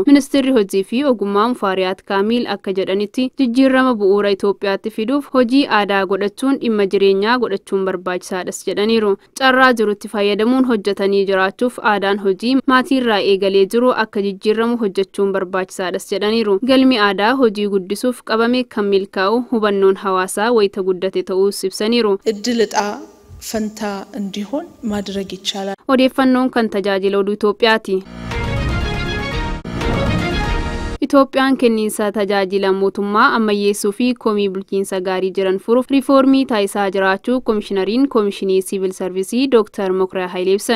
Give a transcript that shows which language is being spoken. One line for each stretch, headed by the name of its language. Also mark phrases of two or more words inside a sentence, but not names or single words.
Oromo: Ministeerri hojii fi ogummaa Mufaarihaat Kaamil akka jedhanitti jijjiirama bu'uura Itoophiyaatti fiduuf hojii aadaa godhachuun dhimma jireenyaa godhachuun barbaachisaadhas jedhaniiru. Carraa jirutti fayyadamuun hojjetanii jiraachuuf aadaan hojii maatiirraa eegalee jiru akka jijjiiramu hojjechuun barbaachisaadhas jedhaniiru. Galmi aadaa hojii guddisuuf qabame kan milkaa'u hubannoon hawaasaa wayita guddate ta'uu ibsaniiru.
Amharic: ፈንታ እንዲሆን ማድረግ ይቻላል።
Oromo: odeeffannoon kan tajaajila oduu Itoophiyaati. Itoophiyaan kenniinsa tajaajila mootummaa ammayyeessuu fi komii bulchiinsa gaarii jiran furuuf riifoormii taasisaa jiraachuu Komishinariin Komishinii Siivil Sarvisii Dr. Mokraa Hayilee ibsan.